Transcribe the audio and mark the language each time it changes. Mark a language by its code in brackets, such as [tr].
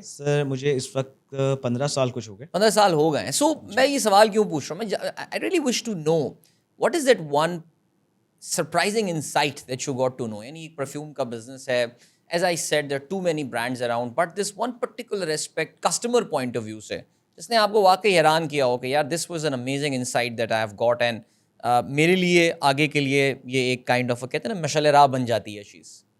[ur] سر مجھے اس وقت 15 سال کچھ ہو گئے. 15 سال ہو گئے ہیں. سو میں یہ سوال کیوں پوچھ رہا ہوں, میں [en] I really wish to know what is that one surprising insight that you got to know. [ur] یعنی ایک پرفیوم کا بزنس ہے, [en] as I said there are too many brands around, but this one particular aspect customer point of view [ur] سے جس نے آپ کو واقعی حیران کیا ہو کہ یار [en] this was an amazing insight that I have got, [ur] and میرے لیے آگے کے لیے یہ ایک کائنڈ آف کہتے ہیں نا مشعل راہ بن جاتی ہے چیز.